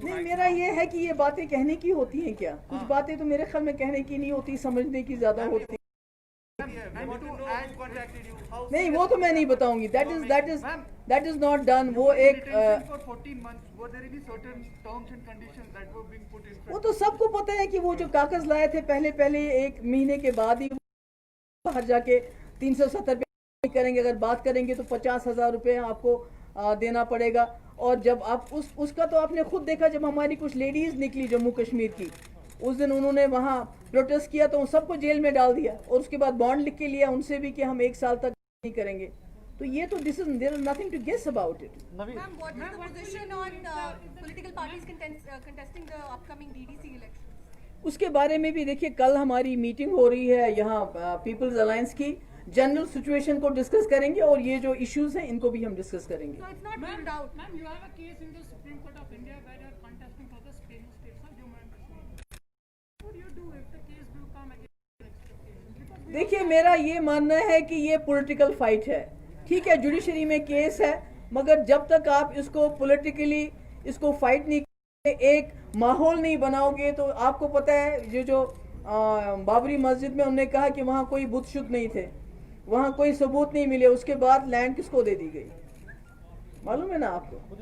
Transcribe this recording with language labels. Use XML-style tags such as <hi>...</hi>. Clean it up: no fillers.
<ur>نہیں, میرا یہ ہے کہ یہ باتیں کہنے کی ہوتی ہیں کیا, کچھ باتیں تو میرے خیال میں کہنے کی نہیں ہوتی, سمجھنے کی زیادہ ہوتی ہیں.</ur> <en>bank contacted you? How</en> <ur>نہیں وہ تو میں نہیں بتاؤں گی.</ur> <en>That is not done.</en> <ur>وہ ایک</ur> <en>for 14 months, were there any certain terms and conditions that were being put in</en> <ur>وہ تو سب کو پتہ ہے کہ وہ جو کاغذ لائے تھے پہلے ایک مہینے کے بعد ہی باہر جا کے 370 پہ کریں گے. اگر بات کریں گے تو 50,000 روپے آپ کو دینا پڑے گا. اور جب آپ اس کا تو آپ نے خود دیکھا, جب ہماری کچھ لیڈیز نکلی جموں کشمیر کی, اس دن انہوں نے وہاں پروٹیسٹ کیا تو ان سب کو جیل میں ڈال دیا, اور اس کے بعد بانڈ لکھ کے لیا ان سے بھی کہ ہم 1 سال تک نہیں کریں گے. تو یہ تو</ur> <en>there is nothing to guess about it. Navi, Ma'am, what is the position on political parties contesting the upcoming DDC elections?</en> <ur>اس کے بارے میں بھی دیکھیے, کل ہماری میٹنگ ہو رہی ہے یہاں پیپلز الائنس کی. جنرل سچویشن کو ڈسکس کریں گے, اور یہ جو ایشوز ہیں ان کو بھی ہم ڈسکس کریں گے.</ur> <en>So it's not ruled out. Ma'am, you have a case in the Supreme Court of India where you are contesting for the state of Jammu and Kashmir. What do you do if the case will come against your expectations?</en> <ur>دیکھیے میرا یہ ماننا ہے کہ یہ political fight ہے. ٹھیک ہے, جوڈیشری میں کیس ہے, مگر جب تک آپ اس کو پولیٹیکلی اس کو فائٹ نہیں کریں, ایک ماحول نہیں بناؤ گے, تو آپ کو پتہ ہے یہ جو بابری مسجد میں انہوں نے کہا کہ وہاں کوئی بت شد نہیں تھے, وہاں کوئی ثبوت نہیں ملے, اس کے بعد لینڈ کس کو دے دی گئی معلوم ہے نا آپ کو.</ur>